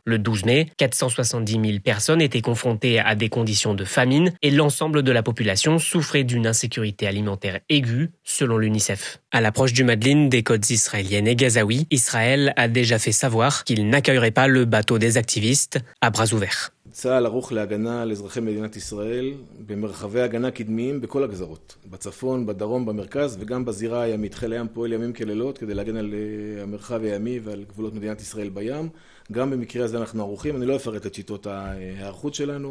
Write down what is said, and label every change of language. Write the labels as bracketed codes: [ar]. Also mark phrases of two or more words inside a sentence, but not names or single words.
[fr] Le 12 mai, 470 000 personnes étaient confrontées à des conditions de famine et l'ensemble de la population souffrait d'une insécurité alimentaire aiguë, selon l'UNICEF. À l'approche du Madeleine des côtes israéliennes et gazaouis, Israël a déjà fait savoir qu'il n'accueillerait pas le bateau des activistes à bras ouverts. [he] צה"ל ערוך להגנה על אזרחי מדינת ישראל במרחבי הגנה קדמיים בכל הגזרות, בצפון, בדרום, במרכז וגם בזירה הימית. חיל הים פועל ימים כלילות כדי להגן על המרחב הימי ועל גבולות מדינת ישראל בים. גם במקרה הזה אנחנו ערוכים. אני לא אפרט את שיטות ההיערכות שלנו.